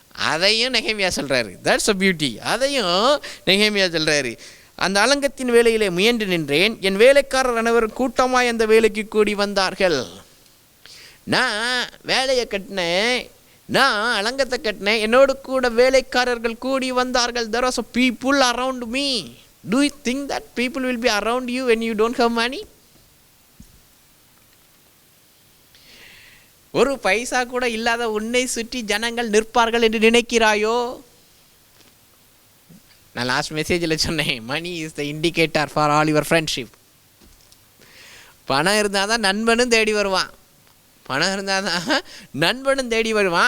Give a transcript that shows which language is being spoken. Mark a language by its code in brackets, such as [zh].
[ta] அதையும் நெகேமியா சொல்கிறாரு. [en] That's a beauty. [ta] அதையும் நெகேமியா சொல்கிறாரு. அந்த அலங்கத்தின் வேலையிலே முயன்று நின்றேன், என் வேலைக்காரர் அனைவரும் கூட்டமாய் அந்த வேலைக்கு கூடி வந்தார்கள். நான் வேலையை கட்டினேன், நான் அலங்கத்தை கட்டினேன், என்னோடு கூட வேலைக்காரர்கள் கூடி வந்தார்கள். [en] There was a people around me. Do you think that people will be around you when you don't have money? [ta] ஒரு பைசா கூட இல்லாத உன்னை சுற்றி ஜனங்கள் நிற்பார்கள் என்று நினைக்கிறாயோ? நான் லாஸ்ட் மெசேஜில் சொன்னேன், [en] Money is the indicator for all your friendship. [ta] பணம் இருந்தால் தான் நண்பனும் தேடி வருவான், பணம் இருந்தால் தான் நண்பனும் தேடி வருவான்.